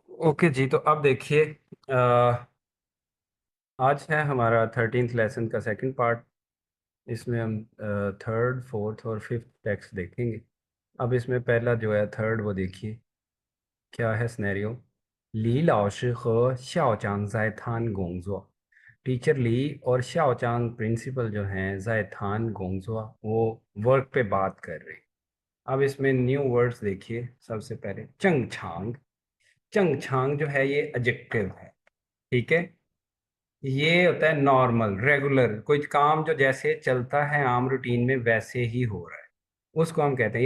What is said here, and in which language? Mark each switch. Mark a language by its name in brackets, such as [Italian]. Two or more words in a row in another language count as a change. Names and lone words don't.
[Urdu] اوکے جی، تو اب دیکھیے، ا، آج ہے ہمارا 13th لیسن کا [English] second part. [Urdu] اس میں ہم [English] third, fourth [Urdu] और [English] fifth text [Urdu] देखेंगे। اب اس میں پہلا جو ہے تھرڈ، وہ دیکھیے کیا ہے سینیریو. [Chinese] 李老师和校长在谈工作. [Urdu] ٹیچر لی اور شاؤچانگ پرنسپل جو ہیں [Chinese] 在谈工作, [Urdu] وہ ورک پہ بات کر رہے ہیں. اب اس میں [English] new words [Urdu] देखिए। سب سے پہلے چنگچھانگ. چنگچھانگ جو ہے یہ ایڈجیکٹو ہے، ٹھیک ہے. یہ ہوتا ہے [English] normal, regular, [Urdu] کوئی کام جو جیسے چلتا ہے عام روٹین میں ویسے ہی ہو رہا ہے، اس کو ہم کہتے ہیں.